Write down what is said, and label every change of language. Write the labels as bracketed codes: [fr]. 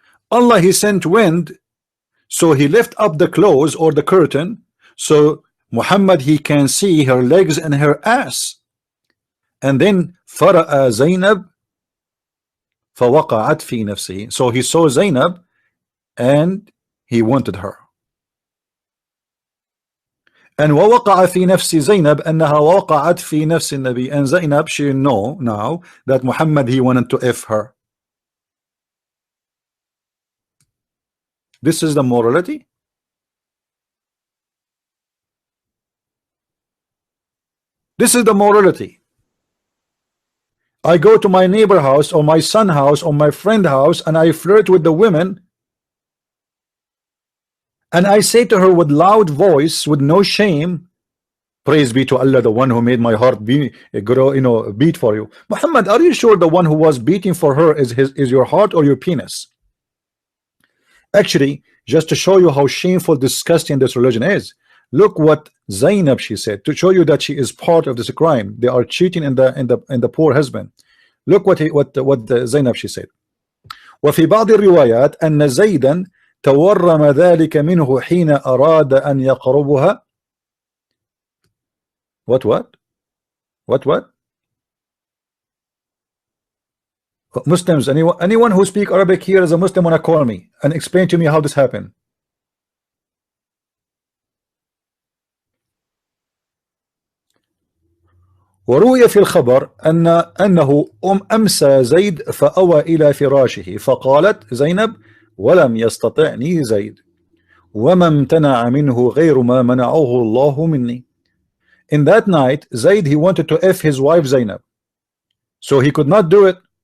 [en] Allah, he sent wind, so he left up the clothes or the curtain, so Muhammad, he can see her legs and her ass. And then [ar] fara'a Zainab fawaqa'at fi nafsihi. [en] So he saw Zainab and he wanted her. [ar] And ووقع في نفس زينب أنها وقعت في نفس النبي. [en] And Zainab, she know now that Muhammad, he wanted to F her. This is the morality. This is the morality. I go to my neighbor house or my son house or my friend house and I flirt with the women, and I say to her with loud voice, with no shame, praise be to Allah, the one who made my heart beat for you. Muhammad, are you sure the one who was beating for her is your heart or your penis? Actually, just to show you how shameful, disgusting this religion is, look what Zainab, she said, to show you that she is part of this crime. They are cheating in the poor husband. Look what Zainab, she said. [ar] وفي بعض الروايات أن زيدا تورم ذلك منه حين أراد أن يقربها. [en] What? Muslims, anyone who speak Arabic here as a Muslim, wanna call me and explain to me how this happened. [ar] وروي في الخبر أنه أمسى زيد فأوى إلى فراشه فقالت زينب ولم يستطعني زيد وما امتنع منه غير ما منعه الله مني. [en] In that night, Zaid, he wanted to F his wife Zainab, so he could not do it.